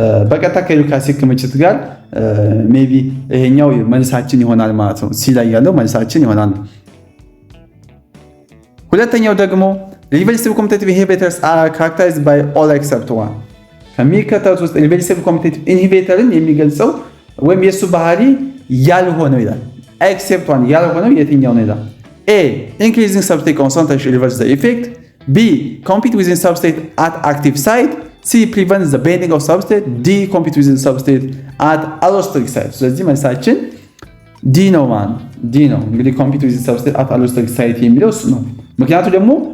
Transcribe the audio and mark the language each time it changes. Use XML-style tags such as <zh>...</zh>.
<am>በቀጥታ ከዩሪክ አሲድ ክምችት ጋር ሜቢ ይሄኛው መልሳችን ይሆናል ማለት ነው። ሲ ላይ ያለው መልሳችን ይሆናል። ሁለተኛው ደግሞ</am> <en>reversible commutative inhibitors are characterized by all except one።</en> <am>ከሚከተሉት ውስጥ reversible commutative inhibitorን የሚገልጸው ወይም የሱ ባህሪ ያልሆነው ይላል።</am> <en>except one</en> <am>ያልሆነው የትኛው ነው ይላል?</am> <en>A increasing substrate concentration reverses the effect. B compete within substrate at active site. C prevents the bending of substrate. D compete within substrate at allosteric site።</en> <am>ስለዚህ መልሳችን ዲ ነው ማለት ዲ ነው። እንግዲህ</am> <en>compete within substrate at allosteric site</en> <am>የሚለው እሱ ነው። ምክንያቱ ደግሞ</am>